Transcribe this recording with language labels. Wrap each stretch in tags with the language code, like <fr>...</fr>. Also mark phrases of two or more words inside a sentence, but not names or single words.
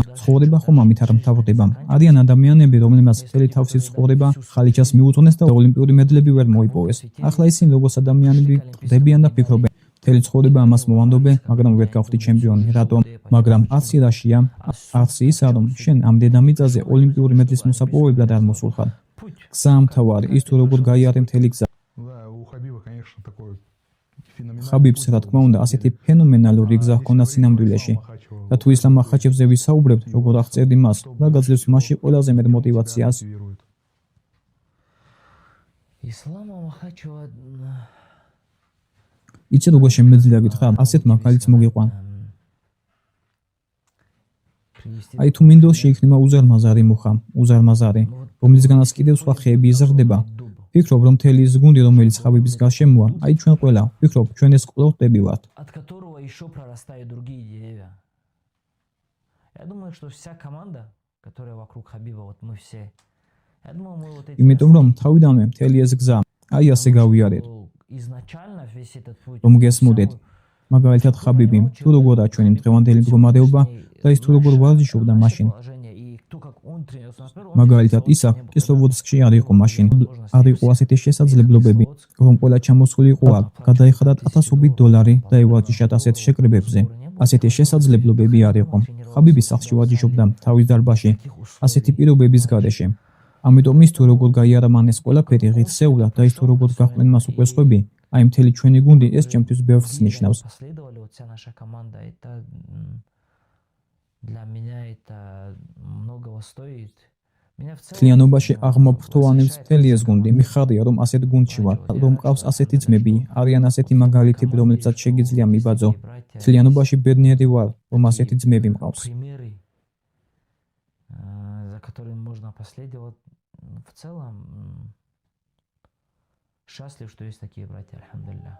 <ka>ცხოვრება ხომ ამით არ მთავრდება. არიან ადამიანები, რომლებმაც მთელი თავისი ცხოვრება ხალიჩას მიუძღვნეს და ოლიმპიური მედლები ვერ მოიპოვეს. ახლა ისინი როგორც ადამიანები ყდებიან და ფიქრობენ, მთელი ცხოვრება ამას მოვანდობენ, მაგრამ ვერ გავხდი ჩემპიონი. რატომ? მაგრამ არც ირაშია, არც ისა, რომ შენ ამ დედამიწაზე ოლიმპიური მედლის მოსაპოვებლად არ მოსულხარ. გზა ამთავარი, ის თუ როგორ გაიარე მთელი გზა.</ka> <ru>Да, у Хабиба, конечно, такой феноменальный.</ru> <ka>ხაბიბს, რა თქმა უნდა, ასეთი ფენომენალური გზა ჰქონდა სინამდვილეში. და თუ ისლამ ახაჩევზე ვისაუბრებთ, როგორ აღწერდი მას, რა გაძლევს მასში ყველაზე მეტ мотивაციას.</ka> <ru>Ислама Махачева</ru> <ka>იცი როგორ შემეძლია გითხრა, ასეთ მაგალითს მოგიყვან. აი თუ მინდოს შეიქმნება უზარმაზარი მუხა, უზარმაზარი, რომლისგანაც კიდევ სხვა ხეები იზრდება. ფიქრობ, რომ მთელი ის გუნდი, რომელიც ხაბიბის გარშემოა, აი ჩვენ ყველა, ფიქრობ, ჩვენ ეს ყველა ხტები ვართ.</ka> <ru>от которого еще прорастают другие деревья. Я думаю, что вся команда, которая вокруг Хабиба, вот мы все. Я думаю, мы вот эти</ru> <ka>იმიტომ რომ თავიდანვე მთელი ეს გზა, აი ასე გავიარეთ,</ka> <ru>изначально весь этот путь.</ru> <ka>რომ გესმოდეთ. მაგალითად ხაბიბი, თუ როგორ აჩვენე დღევანდელი მდგომარეობა და ის თუ როგორ ვარჯიშობდა მაშინ. მაგალითად, ისა კისლოვოდსკში არ იყო მაშინ, არ იყო ასეთი შესაძლებლობები, რომ ყველა ჩამოსული იყო აქ, გადაიხადათ $1000 და ევარჯიშათ ასეთ შეკრებებზე. ასეთი შესაძლებლობები არ იყო. ხაბიბი სახლში ვარჯიშობდა თავის დარბაზში, ასეთი პირობების გარეშე. ამიტომ ის თუ როგორ გაიარა მან ეს ყველაფერი ღირსეულა და ის თუ როგორ გაყვნენ მას უკვე სხვები, აი მთელი ჩვენი გუნდი ეს ჩემთვის ბევრს ნიშნავს.</ka> <ru>Последовали вот вся наша команда, это для меня это многого стоит. Меня в целом</ru> <ka>თლიანობაში აღმოფრთოვანებს მთელი ეს გუნდი. მიხარია რომ ასეთ გუნდში ვარ, რომ მყავს ასეთი ძმები, არიან ასეთი მაგალითები, რომლებსაც შეგიძლია მიბაძო. თლიანობაში ბედნიერი ვარ, რომ ასეთი ძმები მყავს.</ka> <ru>примеры, за которыми можно последовать. В целом счастлив, что есть такие братья, альхамдулилля.</ru>